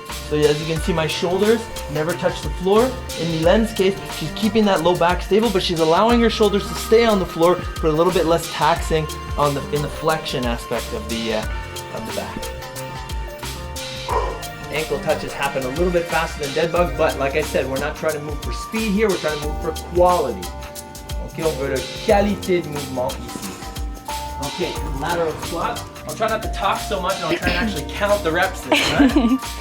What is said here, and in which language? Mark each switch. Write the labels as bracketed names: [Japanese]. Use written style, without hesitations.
[English] So as you can see, my shoulders never touch the floor. In Mylène's case, she's keeping that low back stable, but she's allowing her shoulders to stay on the floor for a little bit less taxing in the flexion aspect of the back. ankle touches happen a little bit faster than dead bugs, but like I said, we're not trying to move for speed here, we're trying to move for quality. [French] Ok, on veut la qualité de mouvement ici. [English] Ok, lateral squat. I'll try not to talk so much and I'll try and actually count the reps this time.